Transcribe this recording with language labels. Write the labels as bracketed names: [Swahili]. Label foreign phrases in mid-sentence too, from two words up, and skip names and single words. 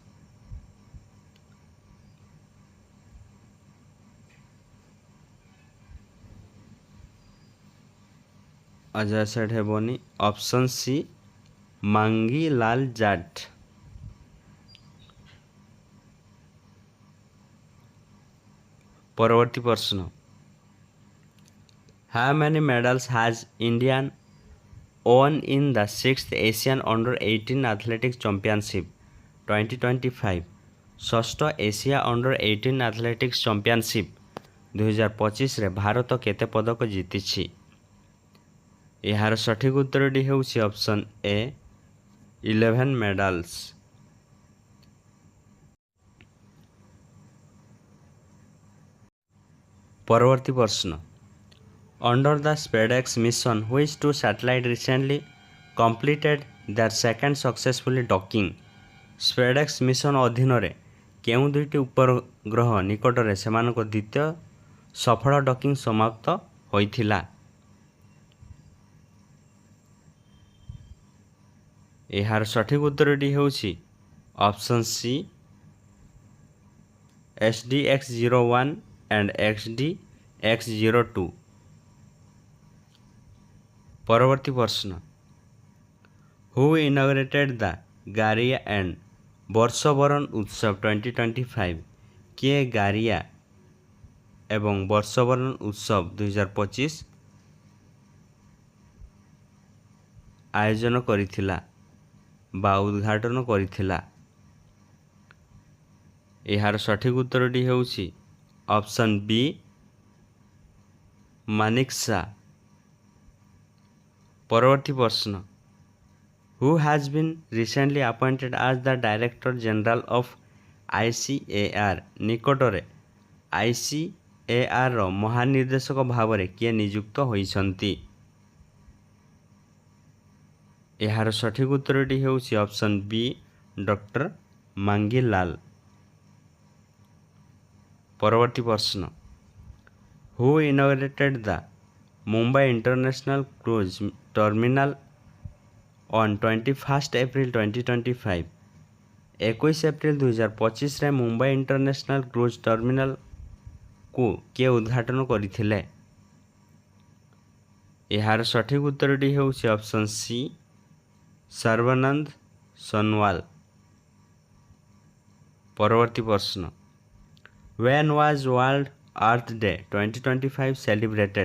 [Odia] ଅଜୟ ସେଠ ହେବନି, [English] option C [Odia] ମାଙ୍ଗିଲାଲ ଜାଟ୍। ପରବର୍ତ୍ତୀ ପ୍ରଶ୍ନ, [English] how many medals has India won in the 6th Asian Under-18 Athletics Championship 2025? [Odia] ଷଷ୍ଠ ଏସିଆ ଅଣ୍ଡର-18 ଆଥଲେଟିକ୍ସ ଚାମ୍ପିଅନସିପ୍ 2025ରେ ଭାରତ କେତେ ପଦକ ଜିତିଛି? ଏହାର ସଠିକ୍ ଉତ୍ତରଟି ହେଉଛି [English] option A [Odia] 11 medals. ପରବର୍ତ୍ତୀ ପ୍ରଶ୍ନ [English] Under the SpaceX mission, which two satellites recently completed their second successfully docking? [Odia] SpaceX ମିଶନ ଅଧୀନରେ କେଉଁ ଦୁଇଟି ଉପଗ୍ରହ ନିକଟରେ ସେମାନଙ୍କ ଦ୍ୱିତୀୟ ସଫଳ ଡକିଂ ସମାପ୍ତ ହୋଇଥିଲା? ଏହାର ସଠିକ୍ ଉତ୍ତରଟି ହେଉଛି [English] option C [Odia] SDX-01 and SDX-02। ପରବର୍ତ୍ତୀ ପ୍ରଶ୍ନ [English] Who inaugurated the Garia and ବର୍ଷବରଣ ଉତ୍ସବ 2025? [Odia] କିଏ ଗାରିଆ ଏବଂ ବର୍ଷବରଣ ଉତ୍ସବ 2025 ଆୟୋଜନ କରିଥିଲା ବା ଉଦ୍ଘାଟନ କରିଥିଲା? ଏହାର ସଠିକ୍ ଉତ୍ତରଟି ହେଉଛି [English] option B [Odia] ମାନେକ୍‌ଶା। ପରବର୍ତ୍ତୀ ପ୍ରଶ୍ନ [English] Who has been recently appointed as the Director General of ICAR? [Odia] ନିକଟରେ ICARର ମହାନିର୍ଦ୍ଦେଶକ ଭାବରେ କିଏ ନିଯୁକ୍ତ ହୋଇଛନ୍ତି? ଏହାର ସଠିକ୍ ଉତ୍ତରଟି ହେଉଛି [English] option B Doctor [Odia] ମାଙ୍ଗି ଲାଲ। ପରବର୍ତ୍ତୀ ପ୍ରଶ୍ନ [English] Who inaugurated the Mumbai International Cruise Terminal on 21st April 2025? [Odia] 21 ଏପ୍ରିଲ 2025ରେ ମୁମ୍ବାଇ ଇଣ୍ଟରନ୍ୟାସନାଲ କ୍ରୁଜ୍ ଟର୍ମିନାଲକୁ କିଏ ଉଦ୍ଘାଟନ କରିଥିଲେ? ଏହାର ସଠିକ୍ ଉତ୍ତରଟି ହେଉଛି [English] option C [Odia] ସର୍ବାନନ୍ଦ ସୋନୱାଲ। ପରବର୍ତ୍ତୀ ପ୍ରଶ୍ନ [English] When was World Earth Day 2025 celebrated?